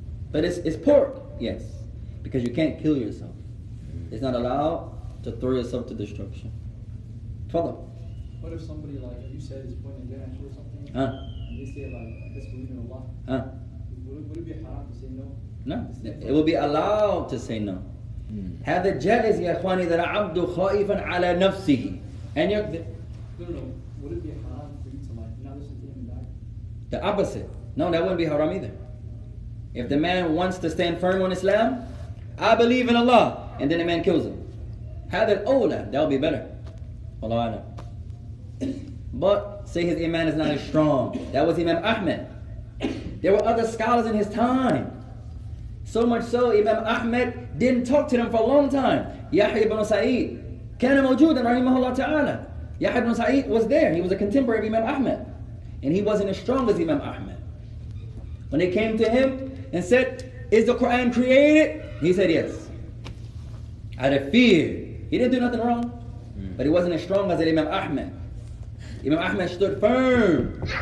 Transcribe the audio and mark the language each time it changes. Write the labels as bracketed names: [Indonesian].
[English] But it's pork, yes, because you can't kill yourself. It's not allowed to throw yourself to destruction. Follow. What if somebody, like you said, is pointing a gun at you or something? And they say, like, disbelieve in Allah. Would it be haram to say no? No. It will be allowed to say no. [Arabic] هذا جائز يا إخواني إذا العبد خائفا على نفسه أن يكذب. [English] No. Would it be haram for you to, like, not listen to him and die? The opposite. No, that wouldn't be haram either. If the man wants to stand firm on Islam, I believe in Allah, and then the man kills him, [Arabic] هذا الأولى, [English] that would be better. Wallahu a'lam. But say his iman is not as strong. That was Imam Ahmed. There were other scholars in his time. So much so, Imam Ahmed didn't talk to them for a long time. [Arabic] Yahya ibn Sa'id كان موجودا رحمه الله تعالى. [English] Yahya ibn Sa'id was there. He was a contemporary of Imam Ahmed. And he wasn't as strong as Imam Ahmed. When they came to him and said, is the Quran created? He said yes. Out of fear. He didn't do nothing wrong. But he wasn't as strong as Imam Ahmed. Imam Ahmed stood firm.